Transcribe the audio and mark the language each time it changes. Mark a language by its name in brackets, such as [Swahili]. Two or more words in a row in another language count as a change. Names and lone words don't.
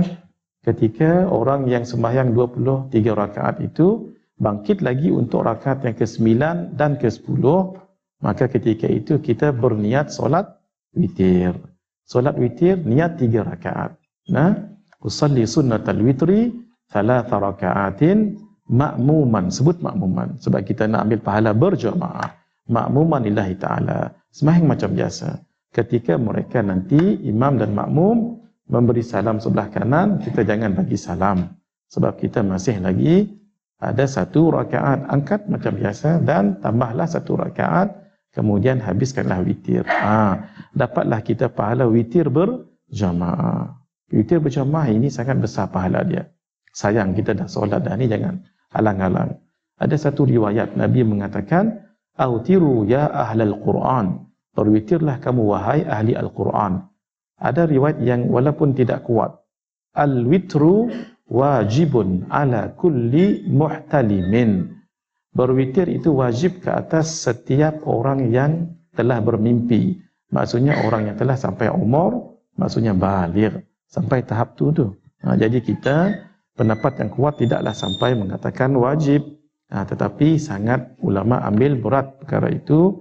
[Malay] Ketika orang yang sembahyang 23 rakaat itu bangkit lagi untuk rakaat yang ke-9 dan ke-10, maka ketika itu kita berniat solat witir. Solat witir niat 3 rakaat. [Arabic] أصلي سنة الوتر 3 ركعات مأموما. [Malay] Sebut ma'muman sebab kita nak ambil pahala berjamaah. [Arabic] مأموما لله تعالى. [Malay] Sembahyang macam biasa. Ketika mereka nanti imam dan makmum memberi salam sebelah kanan, kita jangan bagi salam sebab kita masih lagi ada 1 rakaat. Angkat macam biasa dan tambahlah 1 rakaat, kemudian habiskanlah witir. Dapatlah kita pahala witir berjamaah. Witir berjamaah ini sangat besar pahala dia. Sayang kita dah solat dah ni, jangan halang-halang. Ada satu riwayat Nabi mengatakan, [Arabic] "أوتروا يا أهل القرآن." [Malay] Berwitirlah kamu wahai ahli Al-Quran. Ada riwayat yang walaupun tidak kuat. [Arabic] الوتر واجب على كل محتلم. [Malay] Berwitir itu wajib ke atas setiap orang yang telah bermimpi. Maksudnya orang yang telah sampai umur, maksudnya baligh. Sampai tahap tu. Jadi kita pendapat yang kuat tidaklah sampai mengatakan wajib. Tetapi sangat ulama ambil berat perkara itu.